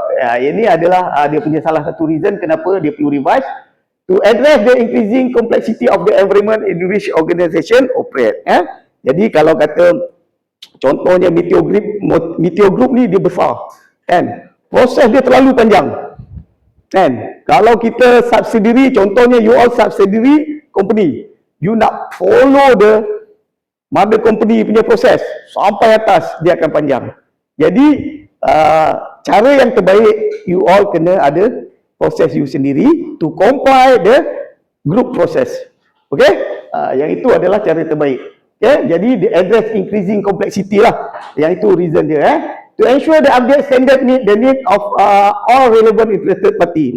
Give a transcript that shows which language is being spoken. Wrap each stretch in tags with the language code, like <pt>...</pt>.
<ms>Ini adalah dia punya salah satu reason kenapa dia perlu revise.</ms> <en>To address the increasing complexity of the environment in which organization operate.</en> <ms>Jadi kalau kata contohnya Meteor Group ni dia besar. Proses dia terlalu panjang. Kalau kita subsidiary, contohnya</ms> <en>you all subsidiary company,</en> <ms>you nak</ms> <en>follow the mother company</en> <ms>punya proses sampai atas, dia akan panjang. Jadi cara yang terbaik, you all kena ada proses you sendiri</ms> <en>to comply the group process.</en> <ms>Okay, yang itu adalah cara terbaik. Okay, jadi</ms> <en>the address increasing complexity</en> <ms>lah, yang itu reason dia.</ms> <en>To ensure the update standard meet the need of all relevant interested party.</en>